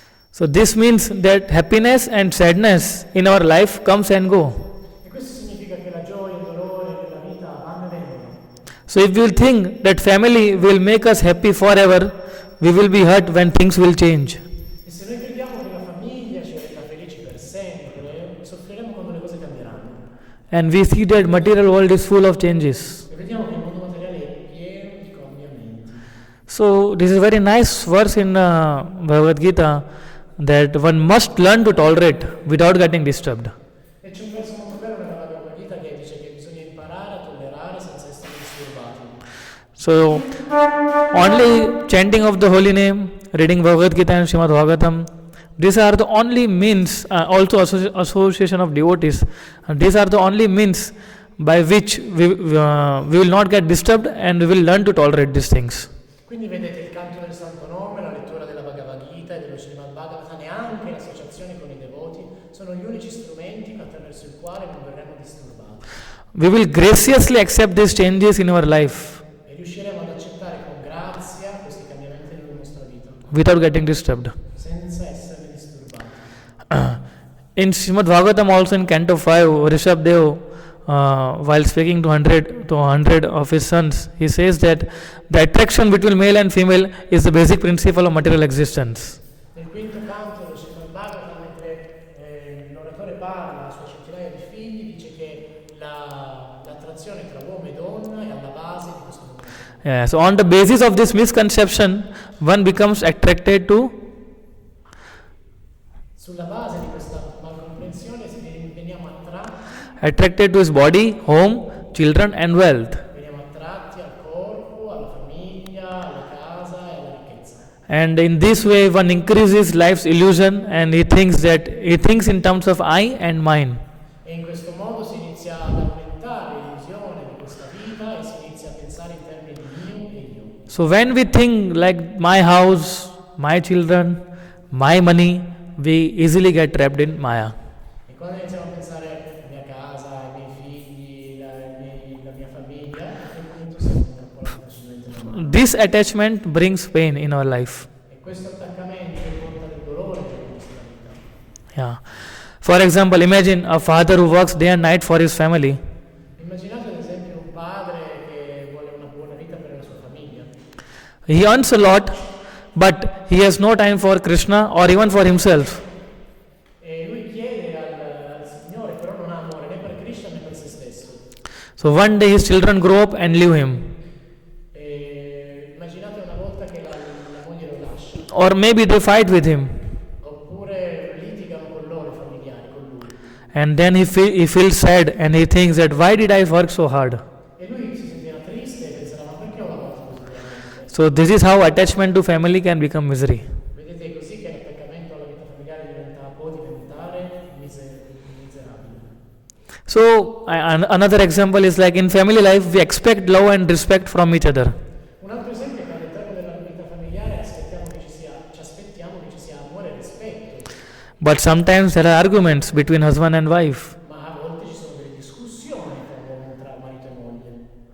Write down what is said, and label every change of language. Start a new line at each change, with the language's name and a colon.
English: So this means that happiness and sadness in our life comes and go.
Italian: E questo significa che la gioia e il dolore nella vita vanno e vengono.
English: So if we will think that family will make us happy forever, we will be hurt when things will change.
Italian: E se noi crediamo che la famiglia ci renda felici per sempre, soffriremo quando le cose cambieranno.
English: And we see that material world is full of changes.
Italian: E vediamo che il mondo materiale è pieno di cambiamenti.
English: So this is a very nice verse in Bhagavad Gita that one must learn to tolerate without getting disturbed.
Italian: E c'è un verso molto bello nella Bhagavad Gita che dice che bisogna imparare a tollerare senza essere disturbati.
English: So only chanting of the holy name, reading Bhagavad Gita and Srimad Bhagavatam, these are the only means, also association of devotees, these are the only means by which we will not get disturbed and we will learn to tolerate these things.
Italian: Quindi vedete il canto del Santo Nome, la lettura della Bhagavad Gita e dello Srimad Bhagavatam e anche l'associazione con i devoti sono gli unici strumenti attraverso il quale non verremo disturbati.
English: We will graciously accept these changes in our life
Italian: E riusciremo ad accettare con grazia questi cambiamenti nella nostra vita,
English: without getting disturbed.
Italian: senza essere disturbati.
English: In Srimad Bhagavatam, also in Canto 5, Rishabdev, while speaking to 100 of his sons, he says that the attraction between male and female is the basic principle of material existence.
Italian: Nel quinto canto dello Srimad Bhagavatam, mentre l'oratore parla ai suoi centinaia di figli, dice che l'attrazione tra uomo e donna è alla base di questo mondo.
English: Yeah, so on the basis of this misconception, one becomes attracted to
Italian: Sulla base di questa malcomprensione veniamo
English: his body, home, children, and wealth.
Italian: attratti al corpo, alla famiglia, alla casa e alla ricchezza.
English: And in this way, one increases life's illusion, and he thinks in terms of I and mine.
Italian: E in questo modo si inizia ad aumentare l'illusione di questa vita e si inizia a pensare in termini di mio e io.
English: So when we think like my house, my children, my money, we easily get trapped in Maya.
Italian: E quando iniziamo a pensare alla mia casa, ai miei figli, la mia famiglia, a quel punto siamo intrappolati facilmente nella mano.
English: This attachment brings pain in our life.
Italian: E questo attaccamento porta del dolore per la nostra vita.
English: Yeah. For example, imagine a father who works day and night for his family.
Italian: Immaginate ad esempio un padre che vuole una buona vita per la sua famiglia.
English: He earns a lot, but he has no time for Krishna or even for himself.
Italian: E lui chiede al Signore, però non ha amore né per Krishna né per se stesso.
English: So one day his children grow up and leave him.
Italian: E immaginate una volta che la moglie lo lascia,
English: Or maybe they fight with him.
Italian: oppure litigano con loro i familiari, con lui.
English: And then he feels sad and he thinks that why did I work so hard?
Italian: E lui si sentirà triste e penserà, ma perché ho lavorato così duramente?
English: So this is how attachment to family can become misery.
Italian: Vedete, è così che l'attaccamento alla vita familiare può diventare miserabile.
English: So another example is like in family life we expect love and respect from each other.
Italian: Un altro esempio è che all'interno della vita familiare ci aspettiamo che ci sia amore e rispetto,
English: But sometimes there are arguments between husband and wife.
Italian: ma a volte ci sono delle discussioni tra marito e moglie,